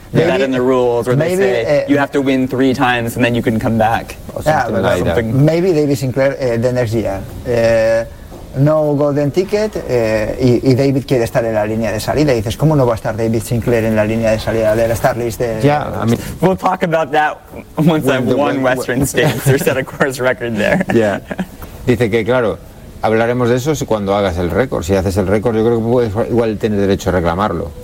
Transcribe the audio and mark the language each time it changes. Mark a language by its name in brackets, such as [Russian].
[English] Maybe, that in the rules, or maybe, they say you have to win 3 times and then you can come back. Maybe David Sinclair the next year. No golden ticket [Spanish] y David quiere estar en la línea de salida. Y dices, ¿cómo no va a estar David Sinclair en la línea de salida del Star List? [English] We'll talk about that once I've won Western States or set a course record there. [Spanish] Yeah. Dice que claro. Hablaremos de eso cuando hagas el récord. Si haces el récord, yo creo que puedes igual tener derecho a reclamarlo.